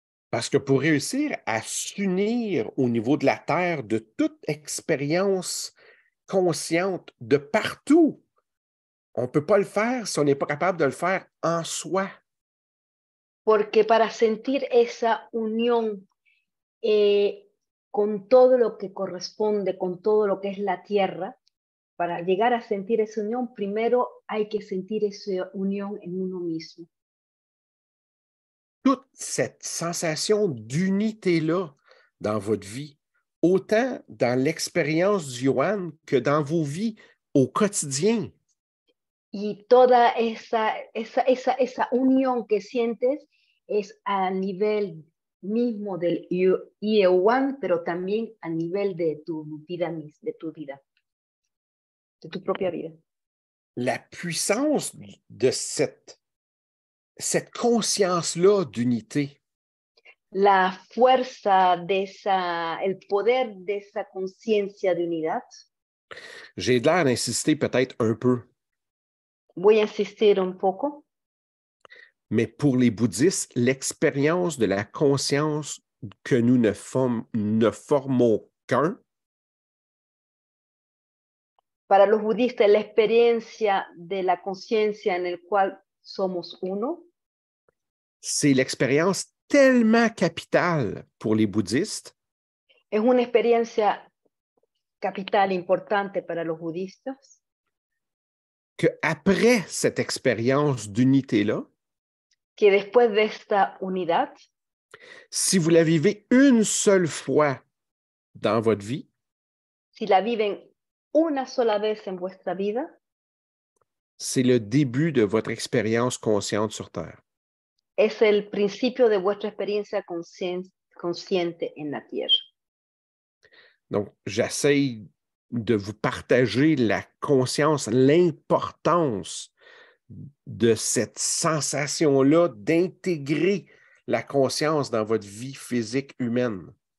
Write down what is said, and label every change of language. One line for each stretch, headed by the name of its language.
French: Parce que pour réussir à s'unir au niveau de la Terre, de toute expérience consciente, de partout, on ne peut pas le faire si on n'est pas capable de le faire en soi.
Spanish: Porque para sentir esa unión con todo lo que corresponde, con todo lo que es la tierra, para llegar a sentir esa unión, primero hay que sentir esa unión en uno mismo.
French: Toute cette sensation d'unité-là dans votre vie, autant dans l'expérience du Yuan que dans vos vies au quotidien.
Spanish: Y toda esa unión que sientes es a nivel mismo del Yuan, pero también a nivel de tu vida, de tu propia vida.
French: La puissance de cette conscience-là d'unité.
Spanish: La fuerza el poder de esa conciencia de unidad.
French: J'ai l'air d'insister peut-être un peu.
Spanish: Voy a insistir un poco.
French: Mais pour les bouddhistes, l'expérience de la conscience que nous ne formons qu'un.
Spanish: Para los budistas, la experiencia de la conciencia en el cual somos uno.
French: C'est l'expérience tellement capitale pour les bouddhistes.
Spanish: Es una experiencia capital importante para los budistas.
French: qu'après cette expérience d'unité-là,
Spanish: que después de esta unidad,
French: si vous la vivez une seule fois dans votre vie,
Spanish: si la viven una sola vez en vuestra vida,
French: c'est le début de votre expérience consciente sur Terre.
Spanish: es el principio de vuestra experiencia consciente en la tierra.
French: Donc, j'essaie de vous partager la conscience, l'importance de cette sensation-là d'intégrer la conscience dans votre vie physique humaine.